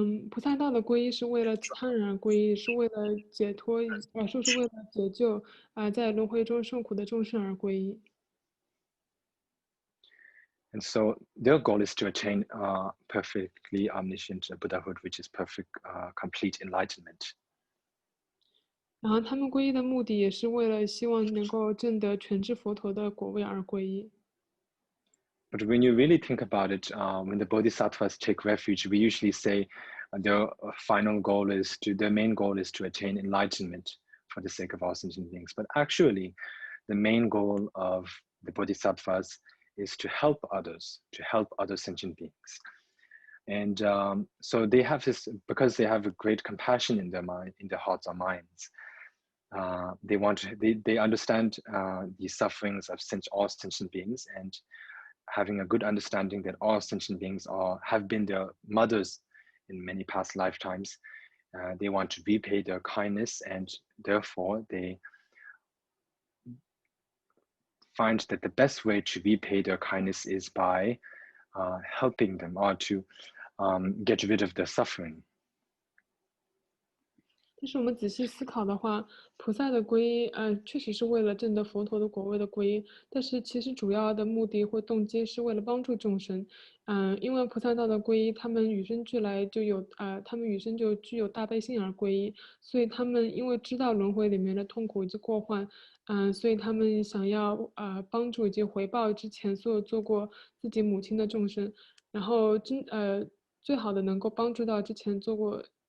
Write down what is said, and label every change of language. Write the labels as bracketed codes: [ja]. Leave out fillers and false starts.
[zh] 菩萨道的皈依是为了自他人而皈依，是为了解脱，说是为了解救在轮回中受苦的众生而皈依。 [en] And so their goal is to attain perfectly omniscient Buddhahood, which is perfect, complete enlightenment. [zh] 然后他们皈依的目的也是为了希望能够证得全知佛陀的果位而皈依。 [en] But when you really think about it, when the Bodhisattvas take refuge, we usually say their final goal is their main goal is to attain enlightenment for the sake of all sentient beings. But actually, the main goal of the Bodhisattvas is to help others, to help other sentient beings. And so they have this, because they have a great compassion in their mind, in their hearts or minds. They understand the sufferings of all sentient beings, and having a good understanding that all sentient beings have been their mothers in many past lifetimes. They want to repay their kindness, and therefore they find that the best way to repay their kindness is by helping them, or to get rid of their suffering. [zh] 但是我们仔细思考的话，菩萨的皈依，确实是为了证得佛陀的果位的皈依，但是其实主要的目的或动机是为了帮助众生。因为菩萨道的皈依，他们与生俱来就有，他们与生就具有大悲心而皈依，所以他们因为知道轮回里面的痛苦以及过患，所以他们想要帮助以及回报之前所有做过自己母亲的众生，然后最好的能够帮助到之前做过。